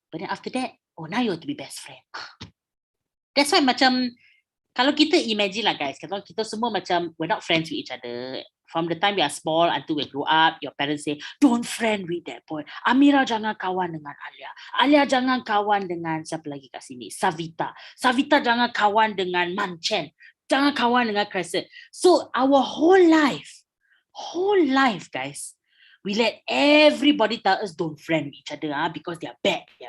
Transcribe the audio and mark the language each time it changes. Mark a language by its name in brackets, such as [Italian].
[English] But then after that, oh, now you have to be best friend. That's why macam, [Malay] kalau kita [English] imagine lah guys, [Malay] kita semua macam, [English] we're not friends with each other. From the time we are small until we grow up, your parents say, don't friend with that boy. [Malay] Amira jangan kawan dengan Alia. Alia jangan kawan dengan siapa lagi kat sini? Savita. Savita jangan kawan dengan Manchen. Jangan kawan dengan Crescent. [English] So our whole life, guys, we let everybody tell us don't friend with each other because they are bad.